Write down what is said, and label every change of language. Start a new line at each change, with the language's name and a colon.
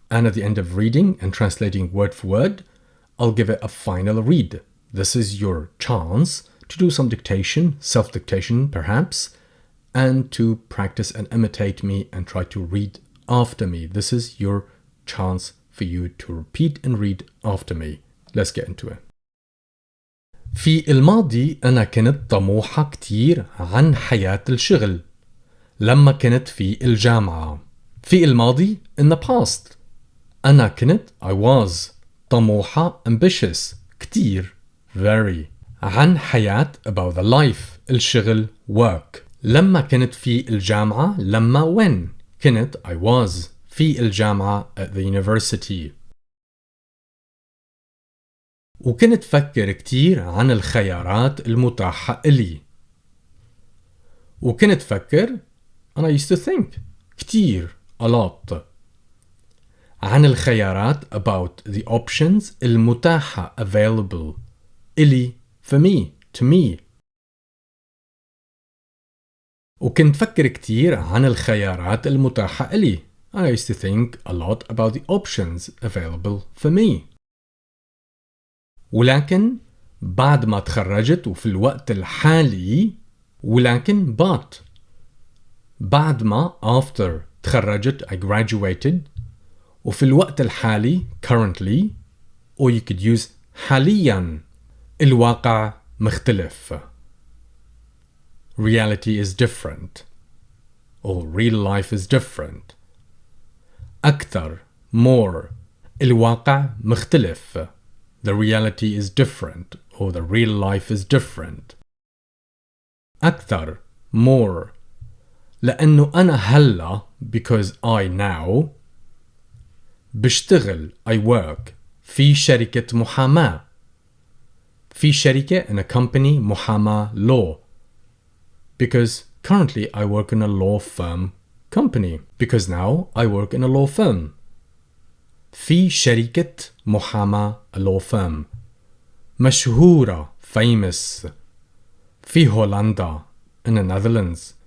English: And at the end of reading and translating word for word, I'll give it a final read. This is your chance to do some dictation, self-dictation perhaps, and to practice and imitate me and try to read after me. This is your chance for you to repeat and read after me. Let's get into it.
Arabic: في الماضي أنا كنت طموحة كتير عن حياة الشغل لما كنت في الجامعة.
English: في الماضي in the past.
Arabic: أنا كنت I was طموحة ambitious كتير very.
English: عن حياة about the life الشغل work.
Arabic: لما كنت في الجامعة لما when كنت I was في الجامعة at the university. وكنت فكر كتير عن الخيارات المتاحة إلي.
English: وكنت فكر and I used to think كتير a lot عن الخيارات about the options المتاحة available إلي for me to me.
Arabic: وكنت فكر كتير عن الخيارات المتاحة إلي.
English: I used to think a lot about the options available for me.
Arabic: ولكن بعد ما تخرجت وفي الوقت الحالي ولكن but بعد ما after تخرجت I graduated وفي الوقت الحالي currently or you could use حاليا الواقع مختلف.
English: Reality is different or real life is different.
Arabic: أكثر more الواقع مختلف.
English: The reality is different or the real life is different.
Arabic: أكثر more لأنه أنا هلا because I now بشتغل I work في شركة محاماة.
English: في شركة in a company محاماة law because currently I work in a law firm company because now I work in a law firm. في شركة محاماة a law firm مشهورة famous في هولندا in the Netherlands.